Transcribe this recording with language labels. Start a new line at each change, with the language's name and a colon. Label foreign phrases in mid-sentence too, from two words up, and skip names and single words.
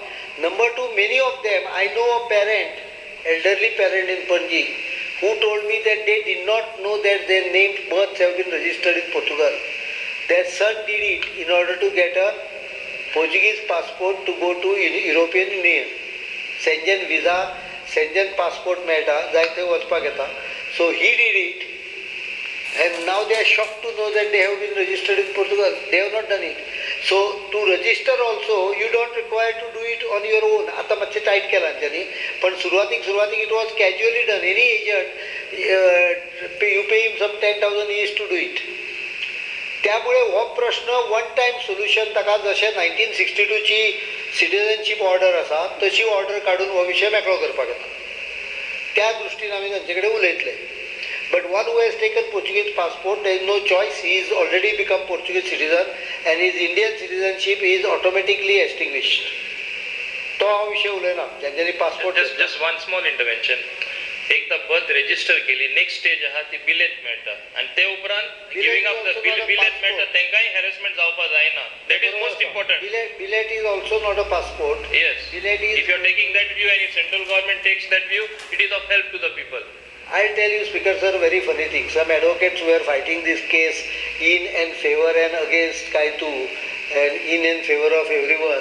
English: Number two, many of them, I know a parent, elderly parent in Panji, who told me that they did not know that their named births have been registered in Portugal. Their son did it in order to get a Portuguese passport to go to European Union. Schengen visa, Schengen passport
Konkani: मेळटा जाय थंय वचपाक येता.
English: So he did it and now they are shocked to know that they have been registered in Portugal. They have not done it. So to register also you don't require to do it on your own.
Konkani: आता मातशें टायट केलां तांच्यांनी पण सुरवातीक
English: it was casually done. Any agent you pay him some 10,000 years to do it.
Konkani: त्यामुळे हो प्रश्न
English: one time solution
Konkani: ताका जशें 1962 ची
English: citizenship order
Konkani: आसा तशी ऑर्डर काडून हो विशय मेकळो करपाक येता. त्या दृश्टीन आमी तांचे कडेन उलयतले.
English: But one who has taken Portuguese passport, there is no choice. He is already become Portuguese citizen and his Indian citizenship is automatically extinguished.
Konkani: तो हांव विशय उलयना ज्यांच्यानी पासपोर्ट.
English: Just one small intervention.
Konkani: एकदा बर्थ रजिस्टर केली
English: next stage
Konkani: आहा ती बिलेट मेळटा आणि ते उपरांत
English: giving up
Konkani: द बिलेट मेळटा तेंकाय हॅरेसमेंट जावपाक जायना.
English: that is most important. Bilet is also not a passport. Yes. Bilet is. If you are taking that view and if central government takes that view, it is of help to the people. I'll tell you, Speaker sir, very funny thing. Some advocates were fighting this case in and favor and against Kaitu and in and favor of everyone.